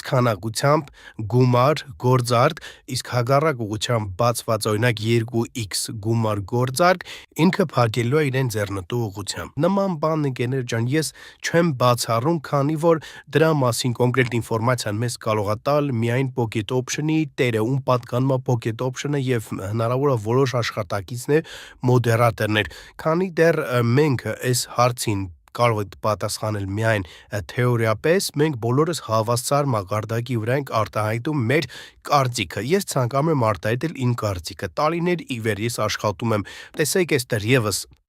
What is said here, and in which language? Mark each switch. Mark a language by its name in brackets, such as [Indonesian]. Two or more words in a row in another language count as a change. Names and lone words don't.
[Armenian] քանակությամբ գումար գործարք, իսկ հակառակ ուղղությամբ բացված օրինակ 2X գումար գործարք, ինքը փակելու է իրեն ձեռնտու ուղղությամբ։ Նման բան ընկերներ ջան, ես չեմ բացառում, քանի որ դրա մասին կոնկրետ ինֆորմացիան մեզ կարող է տալ միայն pocket option-ի տերը, ում պատկանում է pocket option-ը եւ հնարավոր է որոշ աշխատակիցներ, մոդերատորներ, քանի դեռ մենք այս հարցին կարող եք պատասխանել միայն թեորիապես, մենք բոլորս հավասար մակարդակի վրա ենք արտահայտում մեր կարծիքը։ Ես ցանկանում եմ արտահայտել իմ կարծիքը։ Տարիներ ի վեր ես աշխատում եմ, տեսեք այստեղ եւս